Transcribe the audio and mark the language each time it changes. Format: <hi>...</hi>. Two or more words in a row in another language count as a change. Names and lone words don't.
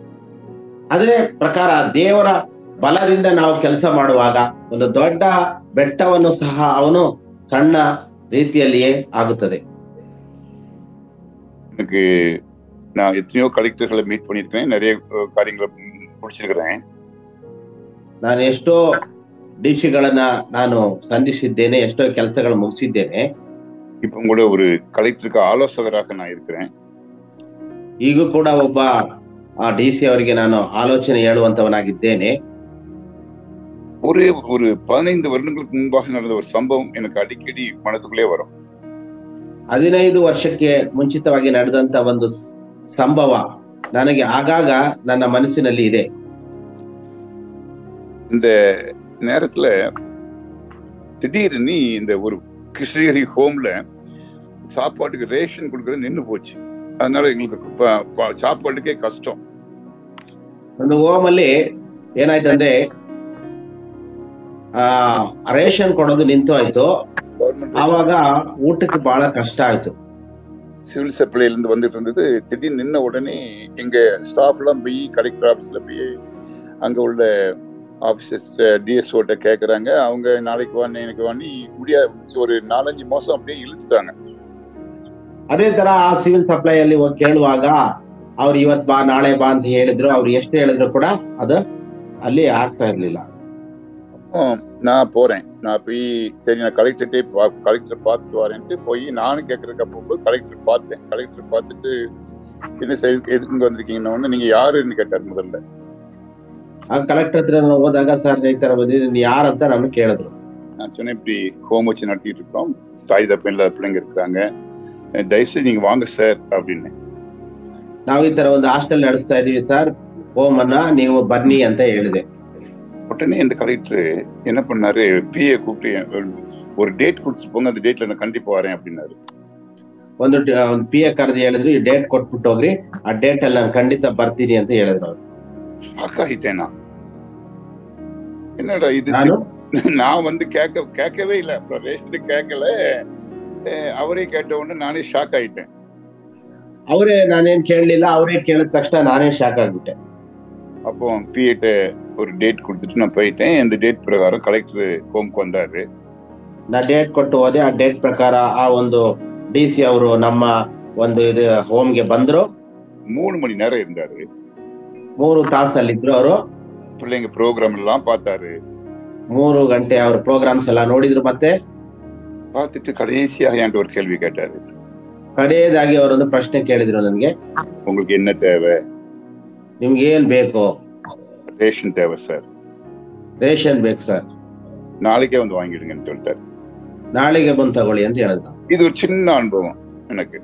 <kn>ಅದೇ ಪ್ರಕಾರ ದೇವರ ಬಲದಿಂದ ನಾವು ಕೆಲಸ ಮಾಡುವಾಗ ಒಂದು ದೊಡ್ಡ ಬೆಟ್ಟವನ್ನು ಸಹ ಅವನು ಸಣ್ಣ ರೀತಿಯಲ್ಲಿಯೇ ಆಗುತ್ತದೆ.</kn> <ta>எனக்கு நான் எத்தனையோ கலெக்டர்களை மீட் பண்ணியிருக்கேன், நிறைய காரியங்களை முடிச்சிருக்கிறேன்.</ta> <kn>ನಾನು ಎಷ್ಟೋ ಡಿಸಿಗಳನ್ನ ನಾನು ಸಂಧಿಸಿದ್ದೇನೆ, ಎಷ್ಟೋ ಕೆಲಸಗಳು ಮುಗಿಸಿದ್ದೇನೆ.</kn> <ta>இப்ப கூட ஒரு கலெக்டருக்கு ஆலோசகராக நான் இருக்கிறேன்.</ta> <kn>ಈಗೂ ಕೂಡ ಒಬ್ಬ ಡಿಸಿ ಅವರಿಗೆ ನಾನು ಆಲೋಚನೆ ಹೇಳುವಂತವನಾಗಿದ್ದೇನೆ.</kn> <ta>ஒரு 15 வருடங்களுக்கு முன்பாக நடந்த ஒரு சம்பவம் எனக்கு அடிக்கடி மனசுக்குள்ளே வரும்.</ta> <kn>15 ವರ್ಷಕ್ಕೆ ಮುಂಚಿತವಾಗಿ ನಡೆದಂತ ಒಂದು ಸಂಭವ ನನಗೆ ಆಗಾಗ ನನ್ನ ಮನಸ್ಸಿನಲ್ಲಿ ಇದೆ.</kn> <ta>இந்த நேரத்துல திடீர்னு இந்த ஒரு கிருஷ்ணகிரி ஹோம்ல சாப்பாட்டுக்கு ரேஷன் கொடுக்கறது நின்று போச்சு. அதனால எங்களுக்கு சாப்பாட்டுக்கே கஷ்டம்.</ta> <kn>ಒಂದು ಹೋಮ್ ಅಲ್ಲಿ ಏನಾಯ್ತಂದ್ರೆ ರೇಷನ್ ಕೊಡೋದು ನಿಂತು ಆಯ್ತು.</kn> <ta>கவர்மெண்ட்</ta> <kn>ಆವಾಗ ಊಟಕ್ಕೆ ಬಹಳ ಕಷ್ಟ ಆಯ್ತು.</kn> <en>civil supply</en> <ta>இருந்து வந்துட்டு இருந்தது. திடீர்னு நின்ன உடனே எங்க ஸ்டாஃப் எல்லாம் போய் கலெக்டர் ஆபீஸ்ல போய் அங்க உள்ள ஆபீசர்ஸ் டிஎஸ்ஓட்ட கேக்குறாங்க. அவங்க நாளைக்கு வான்னு எனக்கு வான்னு முடியாது ஒரு 4-5 மாசம் அப்படியே இழுத்துட்டாங்க.</ta> <kn>ಅದೇ ತರ ಆ</kn> <en>civil supply</en> <kn>ಅಲ್ಲಿ ಹೋಗಿ ಕೇಳುವಾಗ ಅವ್ರು ಇವತ್ ಬಾ ನಾಳೆ ಬಾ ಅಂತ ಹೇಳಿದ್ರು. ಅವ್ರು ಎಷ್ಟು ಹೇಳಿದ್ರು ಕೂಡ ಅದು ಅಲ್ಲಿ ಆಗ್ತಾ ಇರ್ಲಿಲ್ಲ.</kn> <ta>நான் போறேன். நான் போய் சரி நான் கலெக்டர் பார்த்துட்டு வரேன்ட்டு போய் நானும் கேட்கறதுக்கு போகும்போது கலெக்டர் பார்த்தேன். கலெக்டர் பார்த்துட்டு என்ன சரி எதுக்கு வந்திருக்கீங்கன்னு நீங்க யாருன்னு கேட்டார் முதல்ல.</ta> <kn>ಕಲೆಕ್ಟರ್ ಹತ್ರ ನಾನು ಹೋದಾಗ ಸರ್ ಈ ತರ ಬಂದಿದ್ದೀನಿ ಯಾರಂತ ನಾನು ಕೇಳಿದ್ರು.</kn> <ta>நான் சொன்னேன் இப்படி ஹோம் வச்சு நடத்திட்டு இருக்கோம், தாய் தப்ப இல்லாத பிள்ளைங்க இருக்கிறாங்க, தயவுசெய்து நீங்க வாங்க சார் அப்படின்னு.</ta> <kn>ನಾವು ಈ ತರ ಒಂದು ಹಾಸ್ಟೆಲ್ ನಡೆಸ್ತಾ ಇದೀವಿ ಸರ್, ಹೋಮ್ ಅನ್ನ ನೀವು ಬನ್ನಿ ಅಂತ ಹೇಳಿದೆ.</kn> <ta>உடனே இந்த கலெக்டர் என்ன பண்ணாரு, பிஏ கூப்பிட்டு ஒரு டேட் கொடுத்துட்டு போங்க, அந்த டேட்ல நான் கண்டிப்பா வரேன் அப்படின்னாரு.</ta> <kn>ಒಂದು PA ಕರೆದು ಹೇಳಿದ್ರು ಈ ಡೇಟ್ ಕೊಟ್ಬಿಟ್ಟು ಹೋಗ್ರಿ, ಆ ಡೇಟ್ ಅಲ್ಲಿ ನಾನು ಖಂಡಿತ ಬರ್ತೀನಿ ಅಂತ ಹೇಳಿದ್ರು ಅವ್ರು.</kn> <ta>ஷாக் ஆயிட்டேன் நான். என்னடா இது, நான் வந்து கேட்கவே இல்லை, அப்புறம் ரேஷனுக்கு கேட்கல, அவரே கேட்ட உடனே நானே ஷாக் ஆயிட்டேன். ಅವರೇ ನಾನೇನ್ ಕೇಳಲಿಲ್ಲ, ಅವರೇ ಕೇಳಿದ ತಕ್ಷಣ ನಾನೇ ಶಾಕ್ ಆಗ್ಬಿಟ್ಟೆ. அப்போ பிஏட்ட ஒரு டேட் கொடுத்துட்டு நான் போயிட்டேன். இந்த டேட் பிரகாரம் கலெக்டರ್ ಹೋಮ್ಗೆ வந்தாரு.</ta> <kn>ನಾ ಡೇಟ್ ಕೊಟ್ಟು ಹೋದೆ. ಆ ಡೇಟ್ ಪ್ರಕಾರ ಆ ಒಂದು DC ಅವರು ನಮ್ಮ ಒಂದು ಇದು ಹೋಮ್ಗೆ ಬಂದ್ರು.</kn> <ta>3 மணி நேரம் இருந்தாரு.</ta> <kn>3 ತಾಸಲ್ಲಿ ಇದ್ರು ಅವರು.</kn> <ta>பிள்ளைங்க ப்ரோக்ராம் எல்லாம் பார்த்தாரு.</ta> <kn>3 ಗಂಟೆ ಅವ್ರ ಪ್ರೋಗ್ರಾಮ್ಸ್ ಎಲ್ಲ ನೋಡಿದ್ರು. ಮತ್ತೆ</kn> <ta>பார்த்துட்டு கடைசியாக என்கிட்ட ஒரு கேள்வி கேட்டாரு.</ta> <kn>ಕಡೆಯದಾಗಿ ಅವರೊಂದು ಪ್ರಶ್ನೆ ಕೇಳಿದ್ರು ನನಗೆ,</kn> <ta>உங்களுக்கு என்ன தேவை?</ta> <kn>ನಿಮ್ಗೆ ಏನ್ ಬೇಕು?</kn> <ta>ரேஷன் தேவை சார்.</ta> <kn>ರೇಷನ್ ಬೇಕು ಸರ್,</kn> <ta>நாளைக்கே வந்து வாங்கிடுங்கன்னு சொல்லிட்டாரு.</ta> <kn>ನಾಳೆಗೆ ಬಂದು ತಗೊಳ್ಳಿ ಅಂತ ಹೇಳಿದ್ರು.</kn> <ta>இது ஒரு சின்ன அனுபவம் எனக்கு.</ta>